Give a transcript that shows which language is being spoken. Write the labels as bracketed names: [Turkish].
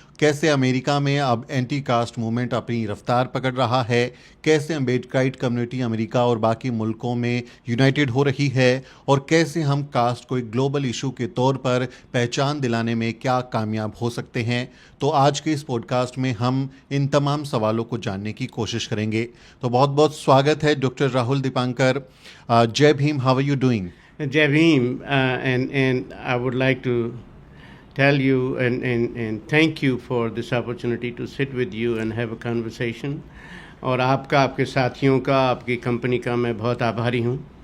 [Hindi] कैसे अमेरिका में अब एंटी कास्ट मूवमेंट अपनी रफ्तार पकड़ रहा है, कैसे अम्बेडकराइट कम्युनिटी अमेरिका और बाकी मुल्कों में यूनाइटेड हो रही है, और कैसे हम कास्ट को एक ग्लोबल इशू के तौर पर पहचान दिलाने में क्या कामयाब हो सकते हैं। तो आज के इस पॉडकास्ट में हम इन तमाम सवालों को जानने की कोशिश करेंगे। तो बहुत बहुत स्वागत है डॉक्टर राहुल दीपांकर। [English] Jai Bhim, how are you doing? Jai Bhim, and I would like to tell you and thank you for this opportunity to sit with you and have a conversation. [Hindi] और आपका, आपके साथियों का, आपकी कंपनी का मैं बहुत आभारी हूँ।